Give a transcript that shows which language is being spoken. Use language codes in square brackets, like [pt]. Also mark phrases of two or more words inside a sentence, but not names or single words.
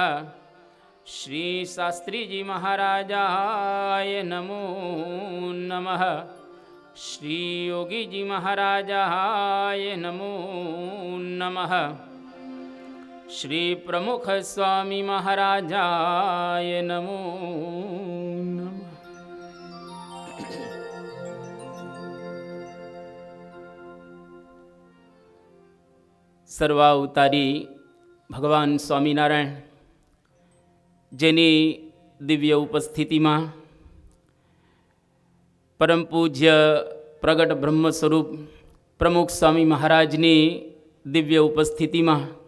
[sa] श्री शास्त्री जी महाराजाय नमो नमः। श्री योगी जी महाराजाय नमो नमः। श्री प्रमुख स्वामी महाराजाय नमो नमः। [gu] સર્વાવતારી ભગવાન સ્વામિનારાયણ જેની દિવ્ય ઉપસ્થિતિમાં પરમ પૂજ્ય પ્રગટ બ્રહ્મ સ્વરૂપ પ્રમુખ સ્વામી મહારાજની દિવ્ય ઉપસ્થિતિમાં